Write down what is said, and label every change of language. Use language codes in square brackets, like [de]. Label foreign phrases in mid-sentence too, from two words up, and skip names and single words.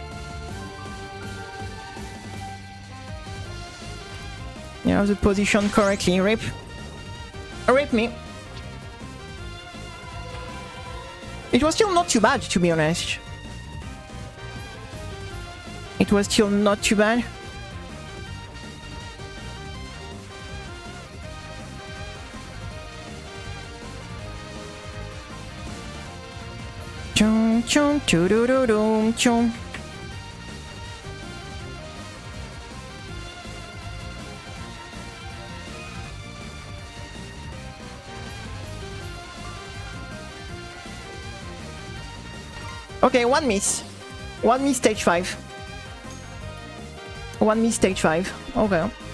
[en] You have the position correctly. Rip. Rip me. It was still not too bad, to be honest. It was still not too bad. Chum chum churururum chum. Okay, one miss. One miss stage 5. One miss stage 5. Okay.